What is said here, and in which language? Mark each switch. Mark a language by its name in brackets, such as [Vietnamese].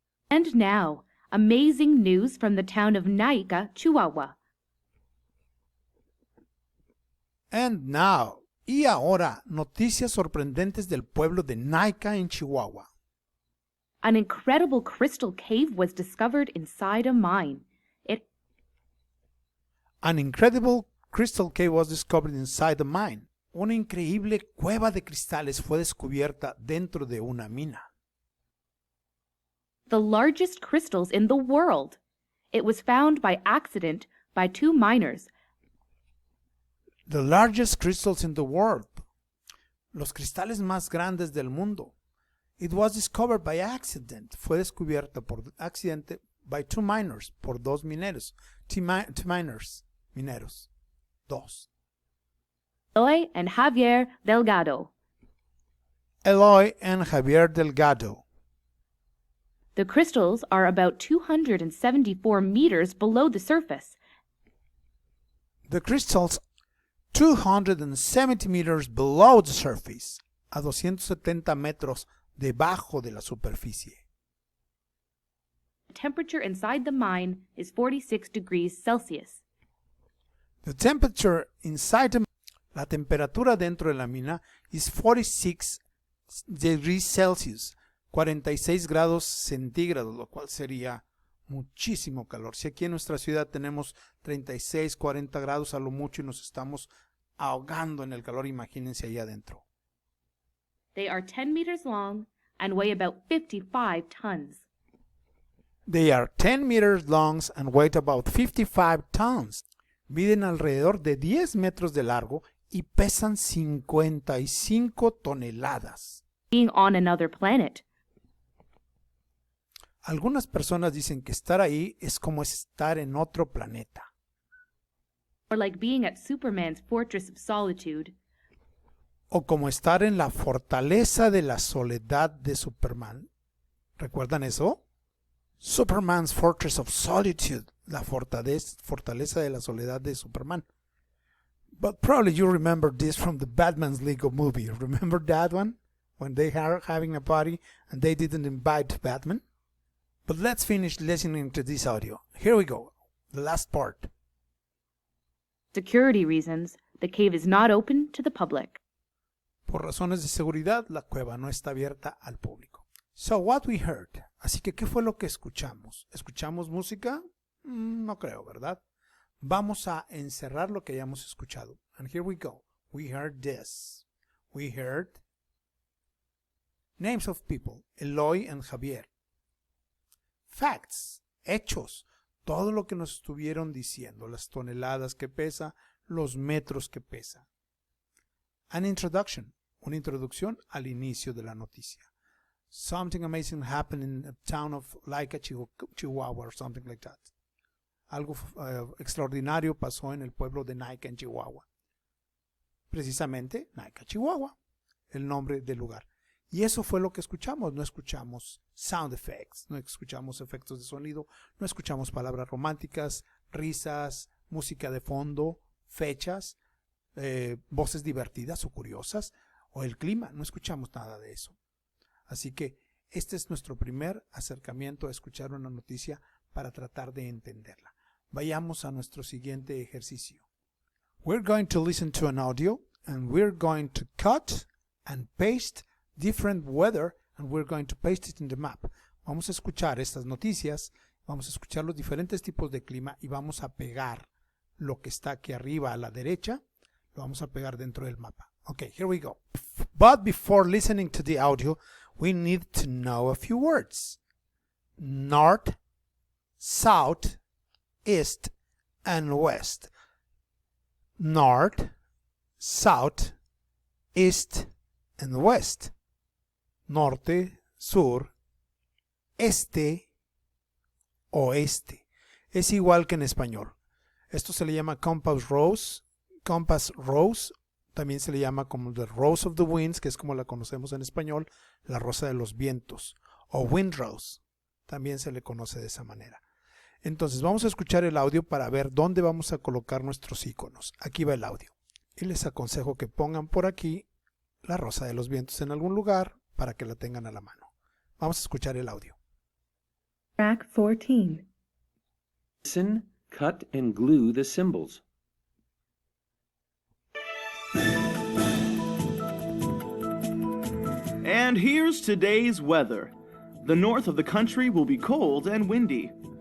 [English] And now, amazing news from the town of Naica, Chihuahua. And now, [Spanish] y ahora, noticias sorprendentes del pueblo de Naica en Chihuahua. [English] An incredible crystal cave was discovered inside a mine. An incredible crystal cave was discovered inside a mine. [Spanish] Una increíble cueva de cristales fue descubierta dentro de una mina. [English] The largest crystals in the world. It was found by accident by two miners. The largest crystals in the world. [Spanish] Los cristales más grandes del mundo. [English] It was discovered by accident. [Spanish] Fue descubierta por accidente [English] by two miners, [Spanish] por dos mineros. [English] Two miners, [Spanish] mineros. Dos. [English] Eloy and Javier Delgado. Eloy and Javier Delgado. The crystals are about 274 meters below the surface. The crystals 270 meters below the surface, [Spanish] a 270 metros debajo de la superficie. [English] The temperature inside the mine is 46 degrees Celsius. The temperature inside [Spanish] la temperatura dentro de la mina [English] is 46 degrees Celsius, [Spanish] 46 grados centígrados, lo cual sería muchísimo calor. Si aquí en nuestra ciudad tenemos 36, 40 grados a lo mucho y nos estamos ahogando en el calor, imagínense allá adentro. [English] They are 10 meters long and weigh about 55 tons. They are 10 meters long and weigh about 55 tons. [Spanish] Miden alrededor de 10 metros de largo y pesan 55 toneladas. [English] being on another planet. [Spanish] Algunas personas dicen que estar ahí es como estar en otro planeta. [English] Or like being at Superman's Fortress of Solitude. [Spanish] O como estar en la fortaleza de la soledad de Superman. ¿Recuerdan eso? [English] Superman's Fortress of Solitude, [Spanish] la fortaleza de la soledad de Superman. [English] But probably you remember this from the Batman's Lego movie. Remember that one? When they are having a party and they didn't invite Batman? But let's finish listening to this audio. Here we go. The last part. Security reasons, the cave is not open to the public. [Spanish] Por razones de seguridad, la cueva no está abierta al público. [English] So what we heard. [Spanish] Así que, ¿qué fue lo que escuchamos? ¿Escuchamos música? No creo, ¿verdad? Vamos a encerrar lo que hayamos escuchado. [English] And here we go. We heard this. We heard names of people. Eloy and Javier. Facts. [Spanish] Hechos. Todo lo que nos estuvieron diciendo. Las toneladas que pesa. Los metros que pesa. [English] An introduction. [Spanish] Una introducción al inicio de la noticia. [English] Something amazing happened in the town of Laika, Chihuahua, or something like that. [Spanish] Algo extraordinario pasó en el pueblo de Naica, en Chihuahua. Precisamente, Naica, Chihuahua, el nombre del lugar. Y eso fue lo que escuchamos. No escuchamos [English] sound effects, [Spanish] no escuchamos efectos de sonido, no escuchamos palabras románticas, risas, música de fondo, fechas, voces divertidas o curiosas, o el clima. No escuchamos nada de eso. Así que este es nuestro primer acercamiento a escuchar una noticia para tratar de entenderla. Vayamos a nuestro siguiente ejercicio. [English] We're going to listen to an audio and we're going to cut and paste different weather and we're going to paste it in the map. [Spanish] Vamos a escuchar estas noticias, vamos a escuchar los diferentes tipos de clima y vamos a pegar lo que está aquí arriba a la derecha, lo vamos a pegar dentro del mapa. [English] Okay, here we go. But before listening to the audio, we need to know a few words. North, south, east, and west. North, south, east, and west. [Spanish] Norte, sur, este, oeste. Es igual que en español. Esto se le llama compass rose. [English] Compass rose. [Spanish] También se le llama como [English] the rose of the winds, [Spanish] que es como la conocemos en español, la rosa de los vientos. O [English] wind rose. [Spanish] También se le conoce de esa manera. Entonces vamos a escuchar el audio para ver dónde vamos a colocar nuestros iconos. Aquí va el audio. Y les aconsejo que pongan por aquí la rosa de los vientos en algún lugar para que la tengan a la mano. Vamos a escuchar el audio. [English] Track 14. Listen, cut, and glue the symbols. And here's today's weather. The north of the country will be cold and windy.